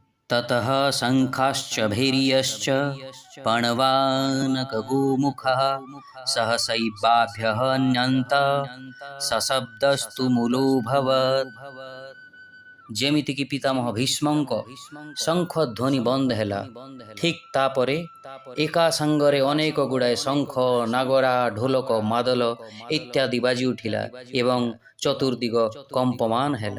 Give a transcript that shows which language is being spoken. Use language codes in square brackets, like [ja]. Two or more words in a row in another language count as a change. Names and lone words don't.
[sa] ततः शङ्खाश्च भैर्यश्च पणवानकगोमुखः सहसैवाभ्यः न्यन्त सशब्दस्तु मूलोऽभवत्। [or] ଯେମିତିକି ପିତାମହ ଭୀଷ୍ମଙ୍କ ଶଙ୍ଖ ଧ୍ୱନି ବନ୍ଦ ହେଲା, ଠିକ୍ ତାପରେ ଏକା ସାଙ୍ଗରେ ଅନେକ ଗୁଡ଼ାଏ ଶଙ୍ଖ, ନାଗରା, ଢୋଲକ, ମାଦଲ ଇତ୍ୟାଦି ବାଜି ଉଠିଲା ଏବଂ ଚତୁର୍ଦିଗ କମ୍ପମାନ ହେଲା।